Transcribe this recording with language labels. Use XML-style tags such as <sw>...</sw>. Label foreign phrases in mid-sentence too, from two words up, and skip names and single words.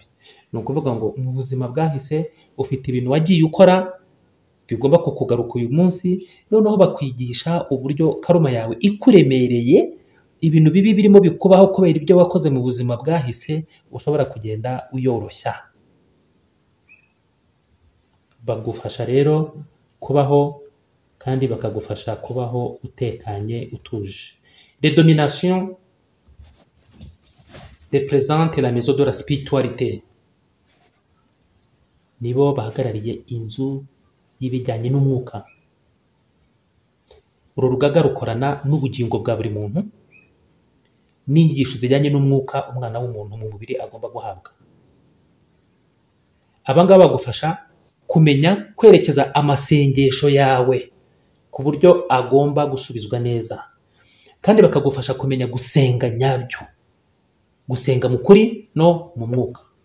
<rw>Ni ukuvuga ngo mu buzima bwahise ufite ibintu wagiye ukora bigomba kukugaruka uyu munsi, noneho bakwigisha uburyo karuma yawe ikuremereye, ibintu bibi birimo bikubaho kubera ibyo wakoze mu buzima bwahise, ushobora kugenda uyoroshya. Bagufasha rero kubaho kandi bakagufasha kubaho utekanye, utuje.</rw> <fr>Les dominations représente la maison de la spiritualité,</fr> <rw>nibo bahagarariye inzu y'ibijyanye n'umwuka. Uru rugaga rukorana n'ubugingo bwa buri muntu n'inyigisho zijyanye n'umwuka umwana w'umuntu mu mubiri agomba guhabwa. Aba ngaba bagufasha kumenya kwerekeza amasengesho yawe ku buryo agomba gusubizwa neza, kandi bakagufasha kumenya gusenga nyabyo, gusenga mu kuri no mu mwuka.</rw>